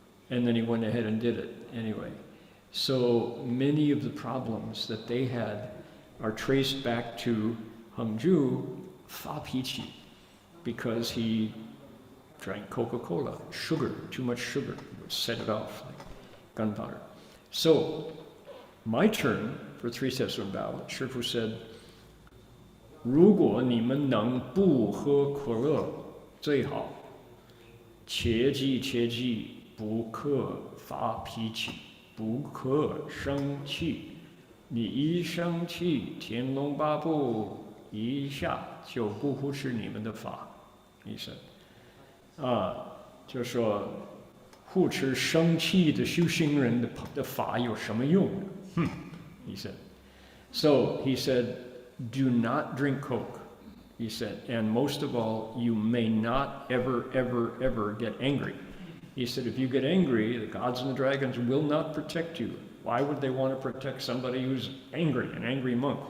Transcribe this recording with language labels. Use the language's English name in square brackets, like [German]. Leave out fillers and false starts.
[English] And then he went ahead and did it anyway. So many of the problems that they had are traced back to Hengju fa piqi, because he drank Coca-Cola, sugar, too much sugar, would set it off like gunpowder. So my turn for 3 Steps, 1 Bow, Shifu said, [Chinese] 如果你们能不喝可乐最好，切记切记，不可发脾气，不可生气。你一生气，天龙八部一下就不护持你们的法。医生就说护持生气的修行人的法有什么用呢？ he said. [English] So he said, do not drink Coke. He said, and most of all, you may not ever, ever, ever get angry. He said, if you get angry, the gods and the dragons will not protect you. Why would they want to protect somebody who's angry, an angry monk?